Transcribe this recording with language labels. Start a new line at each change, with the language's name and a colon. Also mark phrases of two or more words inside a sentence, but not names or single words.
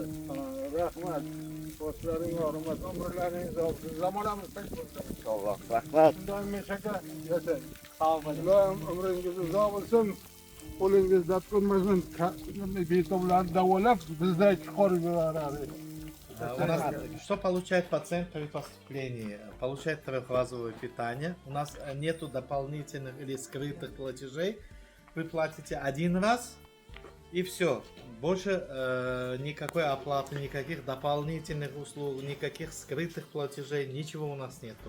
Uzbek: Rahmat. Boshlaring og'rimas, umrlaringiz olsin. Zamonamiz tinch bo'lsin. Inshaalloh. Rahmat. Shundan Meshaka yasang. Sog' bo'ling. Allohim umringiz uzoq bo'lsin. Qo'lingiz dard ko'rmasin. Betovlarni davolab bizdan chiqarib yuboradi.
Russian: У нас что получает пациент при поступлении? Получает трехразовое питание. У нас нету дополнительных или скрытых платежей. Вы платите один раз и все. Больше никакой оплаты, никаких дополнительных услуг, никаких скрытых платежей, ничего у нас нету.